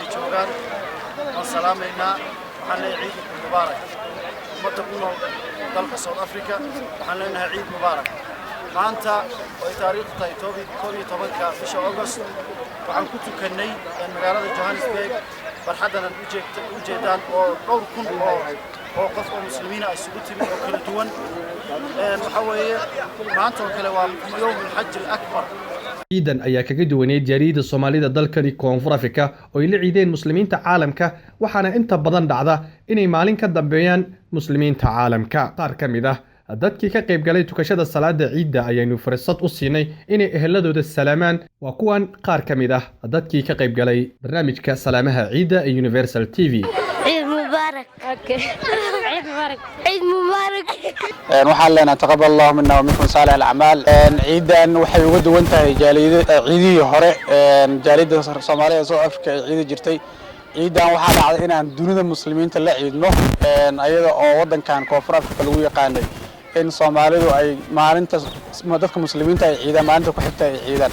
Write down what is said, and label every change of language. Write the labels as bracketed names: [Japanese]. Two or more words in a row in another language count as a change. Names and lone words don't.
[Somali] ay joogaan salaamaynaa waxaan leeyahay ciid mubaarak ummadda ku nool dalka South Africa waxaan leenahay ciid mubaarak maanta oo taariikhdu tahay 12 bisha August waxaan ku tukanay magaalada Johannesburg barxaddan u jeedaan oo dhowr kun oo qof oo muslimiin ah isugu timid oo kala duwan waxa weeye maanta oo kale waa [Arabic] يوم الحج الأكبر [Somali] ciidan ayaa kaga duwaneed jaariyada Soomaalida dalkani Koonfur Afrika oo ay la ciideen muslimiinta caalamka waxaana inta badan dhacda inay maalin ka dambeeyaan muslimiinta caalamka qaar kamid ah dadkii ka qayb galay tukashada salaada Ciidda ayaynu fursad u siinay inay eheladooda salaamaan waa kuwan qaar kamid ah dadkii ka qayb galay barnaamijka salaamaha Ciidda ee Universal TV [Arabic] عيد مبارك عيد مبارك عيد مبارك [Somali] waxaan leenahay [Arabic] تقبل الله منا ومنكم صالح الأعمال [Somali] ciidan waxay uga duwan tahay ciidii hore jaaliyada Soomaaliya South Africa ciid jirtay ciidan waxa dhacday inaan dunida muslimiinta la ciidno ayada oo wadankan Koonfur Afrika lagu yaqaanay in Soomaalidu ay maalinta dadka muslimiinta ay ciidaan maalinta ku xigta ay ciidaan